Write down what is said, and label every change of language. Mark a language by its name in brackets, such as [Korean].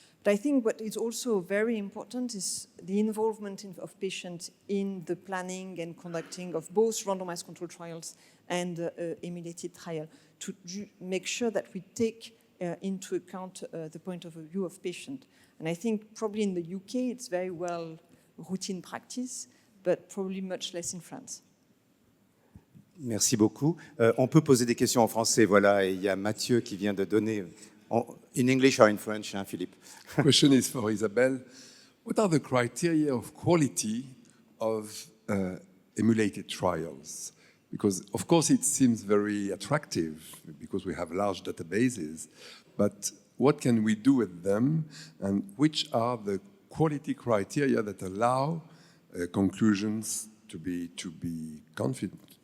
[English] But I think what is also very important is the involvement of patients in the planning and conducting of both randomized control trials and emulated trial, to make sure that we take into account the point of view of patient. And I think probably in the UK, it's very well routine practice, but probably much less in France. [French] Merci beaucoup. On peut poser des questions en français, voilà, et il y a Mathieu qui vient de donner, [English] in English or in French, [French] hein, Philippe. [English] Question is for Isabelle. What are the criteria of quality of emulated trials? Because, of course, it seems very attractive because we have large databases, but what can we do with them, and which are the quality criteria that allow conclusions to be confident?